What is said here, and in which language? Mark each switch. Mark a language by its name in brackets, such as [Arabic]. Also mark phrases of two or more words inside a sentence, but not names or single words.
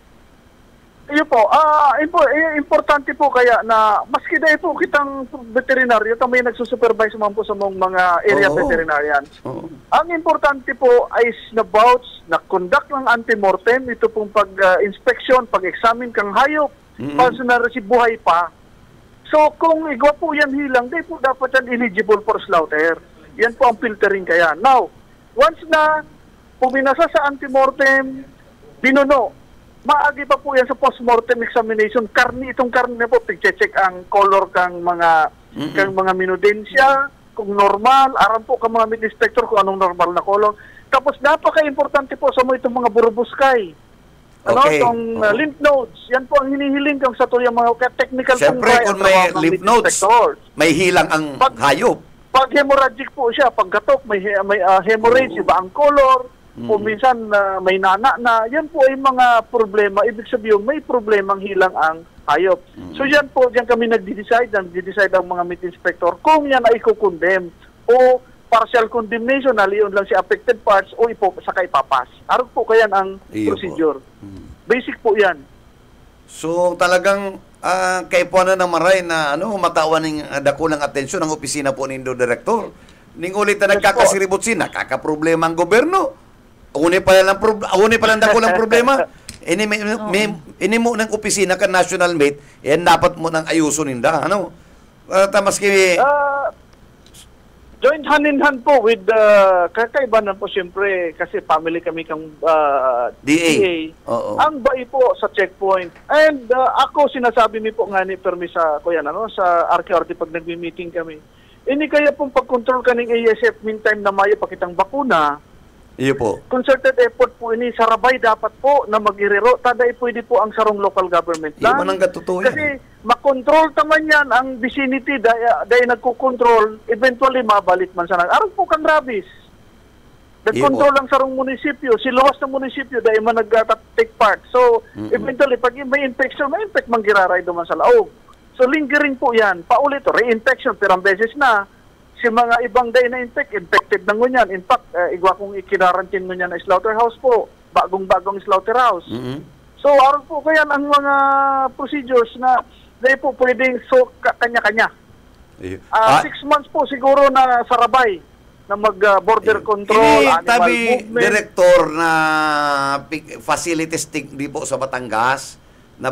[Bikol] Iyo po, importante po kaya na maski dahil po kitang veterinaryo, may nagsusupervise man po sa mga area veterinarians. Ang importante po ay na conduct ng antemortem, ito pong pag-inspection, pag-examine kang hayop, paano na si buhay pa. So kung igwa po yan hilang, di po dapat yan [English] eligible for slaughter. [Bikol] Yan po ang filtering kaya. Now, once na puminasa sa antemortem, binuno, maagi pa po yan sa [English] postmortem examination. [Bikol] Itong karne na po, pag-check ang color kang mga minudensya, kung normal, aram po kang mga meat inspector kung anong normal na color. Tapos napaka-importante po sa itong mga burubuskay. Itong [English] lymph nodes. [Bikol] Yan po ang hinihiling kang sa tuyang mga technical. Siyempre, kung may [English] lymph nodes, [Bikol] may hilang ang hayop. Pag hemorrhagic po siya, pag gatok, may hemorrhage, iba ang color, o minsan may nana na, yan po ay mga problema. Ibig sabihin, may problemang hilang ang hayop. So yan po, yan kami nagdi-decide ang mga meat inspector kung yan ay ikukondem o [English] partial condemnation, [Bikol] naliyon lang si [English] affected parts [Bikol] o saka ipapas. Araw po kaya ang procedure. Basic po yan. So talagang kay po na maray na matawan ng dakulang atensyon ng opisina po nindo director. Ning ulit na nagkakasiribot nakakaproblema ang gobyerno. Uni pa lang dakulang problema. Ini mo ng opisina ka National Meat, yan dapat mo nang ayuso ninda. Maski [English] joint hand in hand [Bikol] po with kakaiba na po siyempre kasi family kami kang DA. Ang bai po sa checkpoint. And ako sinasabi mi po nga ni permisa ko yan sa RQRT pag nagmi-meeting kami. Ini kaya pong pag-control kaning ASF meantime na mayo pakitang bakuna. Iyo po. [English] Concerted effort [Bikol] po ini sa Rabay dapat po na mag-irero taday pwede po ang sarong local government lang. Iyo man ang gatutuyan. Kasi makontrol taman yan ang vicinity dahil nagkukontrol, eventually mabalit man sa araw po kang rabies. Nagkontrol ang sarong munisipyo, siluwas ng munisipyo dahil man nag- [English] take part. [Bikol] So, eventually, pag may infection, may infect man giraray duman sa laog. So, lingering po yan. Paulit, re-infection, pirang beses na. Si mga ibang day na infected na ngunyan. In fact, igwa kong ikinarantin ngunyan na slaughterhouse po. Bagong-bagong slaughterhouse. So, araw po kaya ang mga procedures na dahil po pwedeng kanya-kanya. 6 months po siguro na sa Rabay na mag-border control, Ini animal tabi movement. direktor na facilities di po sa Batangas na